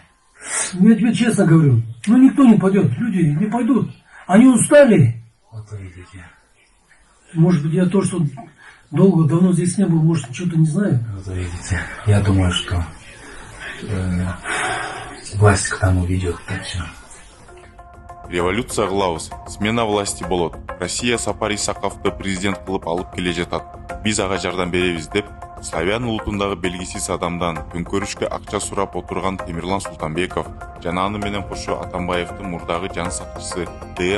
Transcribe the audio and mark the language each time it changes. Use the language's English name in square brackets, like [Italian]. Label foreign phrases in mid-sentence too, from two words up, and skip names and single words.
[Russian] Я тебе честно говорю. Ну никто не пойдет. Люди не пойдут. Они устали. Вот вы видите. Может быть, я то, что давно здесь не был, может, что-то не знаю. Вот вы видите. Я думаю, что власть к тому ведет. Так все. [Kyrgyz] Революция кылабыз, [Russian] смена власти [Kyrgyz] болот. Россия Сапар Исаковду президент кылып алып келе жатат. Биз ага жардам беребиз деп славян улутундагы белгисиз адамдан күнкөрүшкө акча сурап отурган Темирлан Султанбеков жана аны менен кошо Атамбаевдин мурдагы жан сакчысы Д.